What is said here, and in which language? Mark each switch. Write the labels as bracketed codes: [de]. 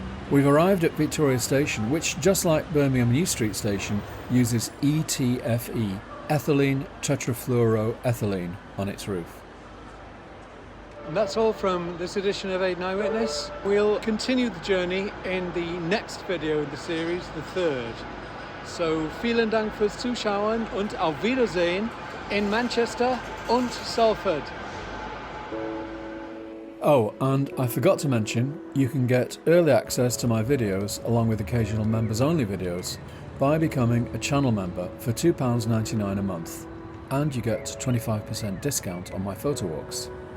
[en] We've arrived at Victoria Station, which, just like Birmingham New Street Station, uses ETFE, ethylene tetrafluoroethylene, on its roof. And that's all from this edition of Aid Eyewitness. We'll continue the journey in the next video in the series, the 3rd. [de] So, vielen Dank fürs Zuschauen und auf Wiedersehen in Manchester und Salford. [en] Oh, and I forgot to mention, you can get early access to my videos along with occasional members-only videos by becoming a channel member for £2.99 a month, and you get 25% discount on my photo walks.